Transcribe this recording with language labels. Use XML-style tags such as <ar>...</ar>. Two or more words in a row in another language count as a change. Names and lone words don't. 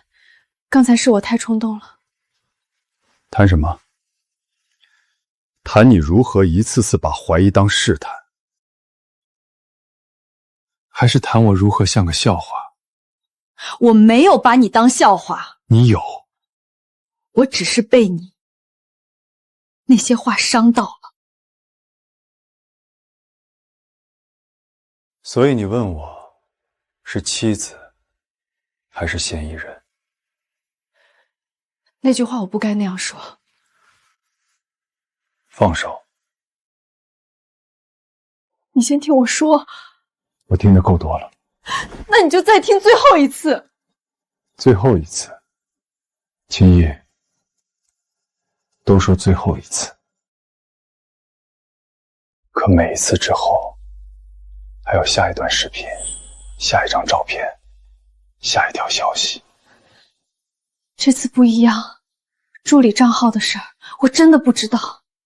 <zh>剛才是我太衝動了。談什麼？談你如何一次次把懷疑當試探，還是談我如何像個笑話？我沒有把你當笑話。你有。我只是被你那些話傷到了。所以你問我，是妻子還是嫌疑人？那句話我不該那樣說。放手。你先听我说。我听得够多了。那你就再听最后一次。最後一次。青衣，都說最後一次，可每一次之後，還有下一段視頻，下一張照片，下一條消息。這次不一樣，助理賬號的事兒，我真的不知道。</zh>